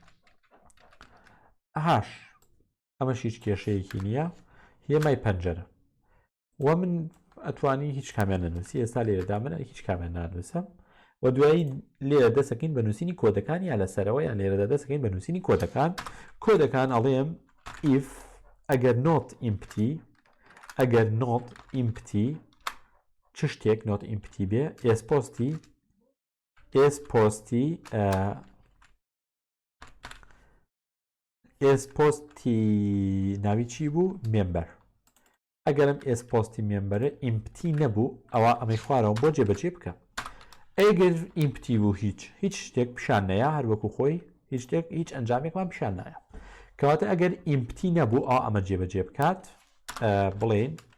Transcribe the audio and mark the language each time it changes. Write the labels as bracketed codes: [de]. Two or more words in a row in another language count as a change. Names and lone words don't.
[ckb] هاش ئەمەش هیچ کێشەیەکی نییە هێمای پەنجەرە و من ئەتوانی هیچ کامیان نەنووسی ئێستا لێرەدا منە هیچ کامیان نانووسم و دوایی لێرە دەسەکەین بە نووسینی کۆدەکان یا لەسەرەوە یان لێرەدا دەسەکەین بە نووسینی کۆدەکان ئەڵێم if ئەگەر [en] not empty [ckb] چ شتێک [en] not empty [ckb] بێ ئێسپۆستی ناوی چی بوو مێمبەر ئەگەرم ئێسپۆستی مێمبەرە ئیمپتی نەبوو ئەوە ئەمەی خوارەوە بۆ جێبەجێ بکە ئەگەر ئیمپتی بوو هیچ شتێک پیشان نەیە هەروەکو خۆی هیچ شتێک هیچ ئەنجامێکمان پیشان نایە کەواتە ئەگەر ئیمپتی نەبوو ئەمە جێبەجێ بکات بڵێن